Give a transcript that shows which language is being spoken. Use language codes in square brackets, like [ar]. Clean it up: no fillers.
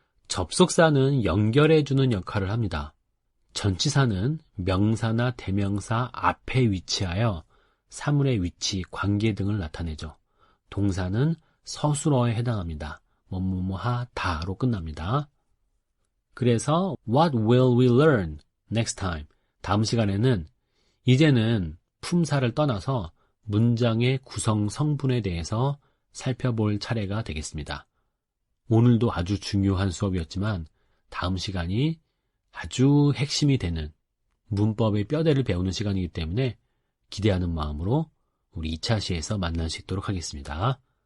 [ko] 접속사는 연결해주는 역할을 합니다. 전치사는 명사나 대명사 앞에 위치하여 사물의 위치, 관계 등을 나타내죠. 동사는 서술어에 해당합니다. 뭐뭐뭐하다로 끝납니다. 그래서 [en] What will we learn next time? [ko] 다음 시간에는 이제는 품사를 떠나서 문장의 구성 성분에 대해서 살펴볼 차례가 되겠습니다. 오늘도 아주 중요한 수업이었지만 다음 시간이 아주 핵심이 되는 문법의 뼈대를 배우는 시간이기 때문에 기대하는 마음으로 우리 2차 시에서 만날 수 있도록 하겠습니다.